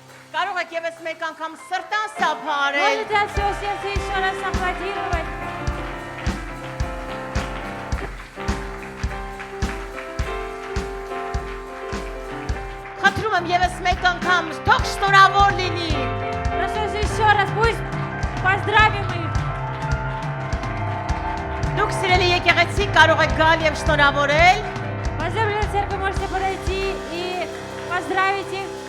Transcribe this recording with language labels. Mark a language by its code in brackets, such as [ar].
[hy] Կարող եք եւս մեկ անգամ սրտան սափարել։ [ru] Можете от всего сердца еще раз аплодировать. [hy] Խնդրում եմ եւս մեկ անգամ թող շնորհավոր լինի։ [ru] Прошу еще раз, пусть поздравим их. [hy] Դուք սիրելի եկեղեցի կարող եք գալ եւ շնորհավորել։ [ru] Возлюбленная церковь, можете подойти и поздравить их.